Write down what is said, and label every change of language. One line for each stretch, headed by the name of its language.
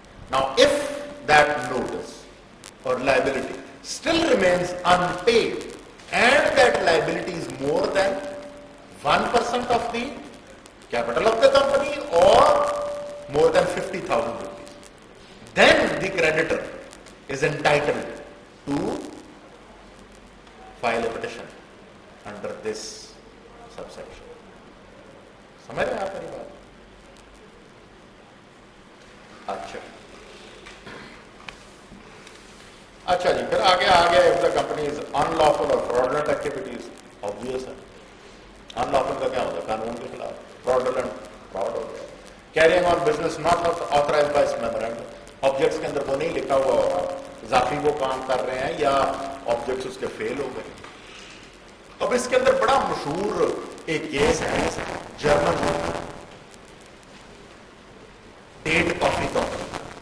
English: Now if that notice or liability still remains unpaid and that liability is more than 1% of the capital of the company or more than 50,000 rupees, then the creditor is entitled to file a petition under this subsection.
Hindi: समझ रहे हैं आप मेरी बात? अच्छा जी, फिर आगे
English: if the company is unlawful or fraudulent activities, obvious है.
Hindi: Unlawful का क्या होता है? कानून के खिलाफ. Fraudulent, fraud हो गया.
English: Carrying on business not authorized by its memorandum.
Hindi: Objects के अंदर वो नहीं लिखा हुआ होगा, इजाफी वो काम कर रहे हैं या ऑब्जेक्ट्स उसके फेल हो गए. अब इसके अंदर बड़ा मशहूर एक केस है जर्मन टेट कॉफी कंपनी.